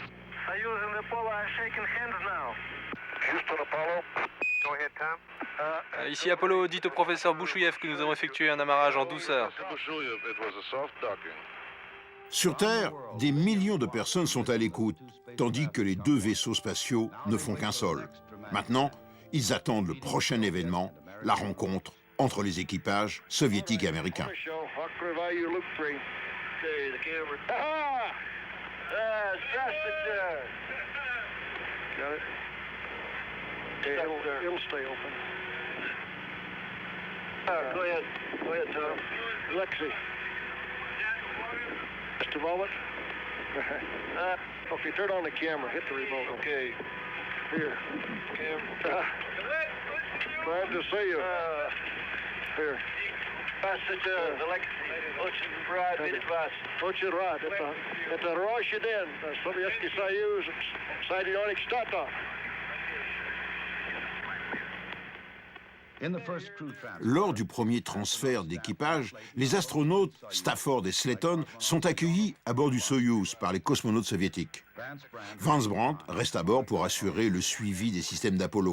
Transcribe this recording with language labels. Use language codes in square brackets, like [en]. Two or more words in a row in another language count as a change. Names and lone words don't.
[fr] Ici Apollo, dites au professeur Bouchouyev que nous avons effectué un amarrage en douceur. Sur Terre, des millions de personnes sont à l'écoute, tandis que les deux vaisseaux spatiaux ne font qu'un seul. Maintenant, ils attendent le prochain événement, la rencontre entre les équipages soviétiques et américains. [en] Just a moment. Okay, turn on the camera. Hit the remote. Okay. Here. Glad to see you. Here. [ru] Очень рад. Это Роща Ден, Советский Союз, Соединенных Штатов. [fr] Lors du premier transfert d'équipage, les astronautes Stafford et Slayton sont accueillis à bord du Soyouz par les cosmonautes soviétiques. Vance Brandt reste à bord pour assurer le suivi des systèmes d'Apollo.